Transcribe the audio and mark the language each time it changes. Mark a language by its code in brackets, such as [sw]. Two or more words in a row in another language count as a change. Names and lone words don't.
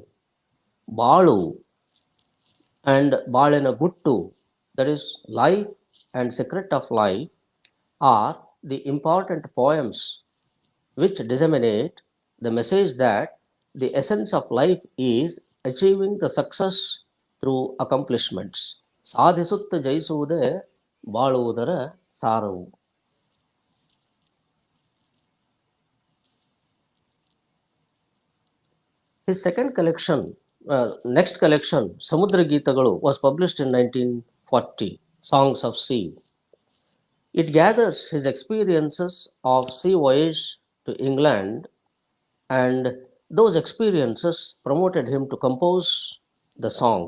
[en] Balu and Balena Guttu, that is, life and secret of life, are the important poems which disseminate the message that the essence of life is achieving the success through accomplishments. [kn] ಸಾಧಿಸುತ್ತ ಜಯಿಸುವುದೇ ಬಾಳುವುದರ ಸಾರವು. [en] His next collection, Samudra Geetagalu, was published in 1940, Songs of Sea. It gathers his experiences of sea voyage to England, and those experiences promoted him to compose the songs.